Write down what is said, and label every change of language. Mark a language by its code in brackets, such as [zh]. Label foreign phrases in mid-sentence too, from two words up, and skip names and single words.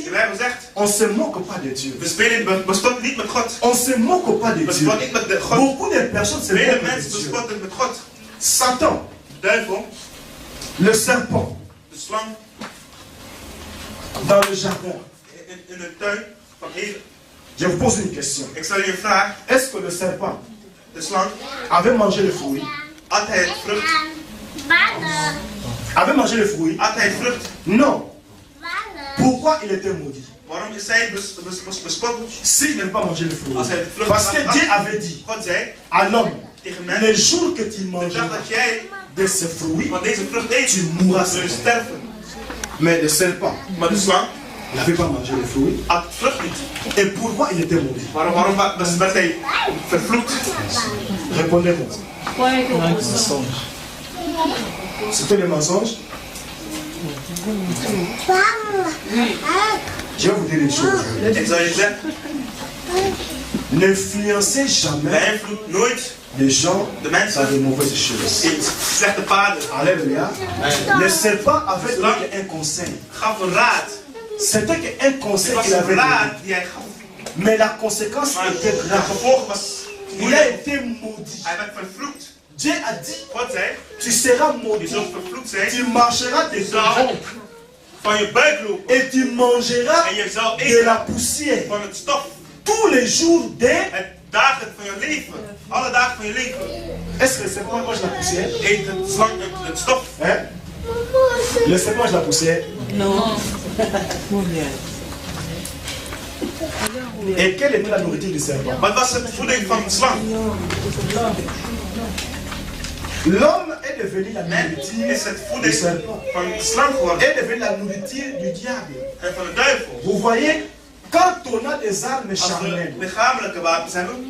[nl] De Bijbel zegt, [fr] on ne se moque pas de Dieu. [nl] we spotten niet met God. [fr] On ne se moque pas de [nl] We [fr] Dieu. [nl] spotten niet met God. [fr] Beaucoup de personnes se [nl] Vele [fr] moquent de [nl] mensen [fr] Dieu. [nl] bespotten met God. [fr] Satan, [nl] De duivel, [fr] le serpent, [nl] de slang, [fr] dans le jardin. [nl] in de tuin van Eden. [fr] Je vous pose une question. [nl] Ik stel je een vraag. [fr] Est-ce que le serpent [nl] De slang, [fr] avait mangé le fruit? [nl] at hij het vrucht? [fr] Avait mangé le fruit? [nl] At hij het vrucht? [fr] Non. Pourquoi il était maudit? [nl] Waarom is hij bespotten? [fr] S'il n'avait pas mangé le fruit. [nl] Als hij het vrucht [fr] Parce que [nl] had, [fr] Dieu avait dit [nl] God zei [fr] à l'homme, [nl] tegen [fr] le [nl] mij, [fr] jour que tu [nl] de [fr] mangeras [nl] dag dat jij [fr] de ce fruit, [nl] van deze vrucht eet, [fr] tu mourras. [nl] zul je sterven. [fr] Mais le serpent [nl] Maar de slang [fr] n'avait pas mangé le fruit. [nl] at het vrucht niet. [fr] Et pourquoi il était maudit? [nl] Waarom werd hij vervloekt? [fr] Répondez-moi. C'était le mensonge? Je vais vous dire une chose. [nl] Ik zou je zeggen, [fr] N'influencez jamais [nl] beïnvloed nooit [fr] les gens [nl] de [fr] dans [nl] mensen [fr] de mauvaises choses. [nl] in slechte paden. [fr] Alléluia. Le serpent avait donné un conseil. [nl] Gaf een raad. [fr] C'était qu'un [nl] Het [fr] conseil [nl] was [fr] qu'il [nl] een [fr] avait donné. [nl] raad die hij gaf. [fr] Mais la conséquence [nl] Maar [fr] était [nl] het [fr] grave. [nl] gevolg was [fr] Il a [nl] moeilijk. [fr] été maudit. [nl] Hij werd vervloekt. [fr] Dieu a dit, [nl] God zei, [fr] tu seras [nl] je [fr] maudit. [nl] zult vervloekt zijn. [fr] Tu marcheras de [nl] Je [fr] ton [nl] zal [fr] ventre. [nl] van je buik lopen. [fr] Et tu mangeras [nl] En je zal [fr] de [nl] eten [fr] la poussière [nl] van het stof. [fr] tous les jours de... [nl] Het dagen van je leven. Alle dagen van je leven. [fr] Est-ce que le serpent mange la poussière? [nl] Eet het slang het stof. [fr] Hein? Le serpent mange la poussière. Et quelle était la nourriture du serpent? [nl] Wat was de voeding van de slang? [fr] L'homme est devenu la [nl] En [fr] nourriture [nl] is het [fr] du [nl] voeding [fr] serpent. [nl] van de slang geworden. [fr] Est devenu la nourriture du diable. [nl] En van de duivel. [fr] Vous voyez, quand on a des armes [nl] Als we [fr] charnelles, [nl] lichamelijke wapens hebben,